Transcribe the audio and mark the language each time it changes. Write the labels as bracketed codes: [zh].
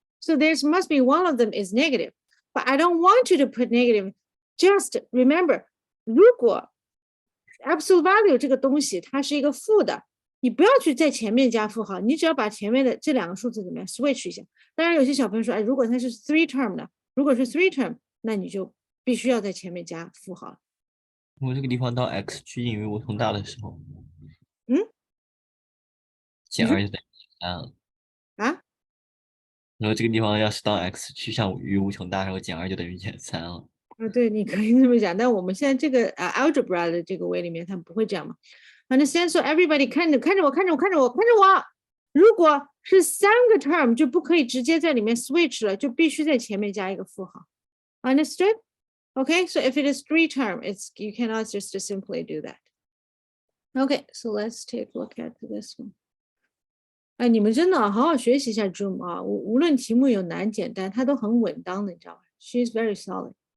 [en] So there must be one of them is negative. But I don't want you to put negative. Just remember, [zh] 如果 absolute value 这个东西它是一个负的，你不要去在前面加负号，你只要把前面的这两个数字怎么样 switch 一下。当然有些小朋友说，哎，如果它是 three term 的，如果是 three term， 那你就必须要在前面加负号。我这个地方当 x 趋近于无穷大的时候，减2就等于3了。啊？然后这个地方要是当 x 趋向于无穷大，然后减2就等于减3了。对，你可以这么讲，但我们现在这个algebra 的这个 way 里面，他们不会这样嘛。 [en] Understand? So everybody [zh] 看着我，如果是3个 term 就不可以直接在里面 switch 了，就必须在前面加一个负号。 [en] Understood? Okay, so if it is 3 term, you cannot just simply do that. Okay, so let's take a look at this one. [zh] 哎，你们真的好好学习一下 Zoom 啊！无论题目有难简单，它都很稳当的，你知道吗 ？ [en] She is very solid.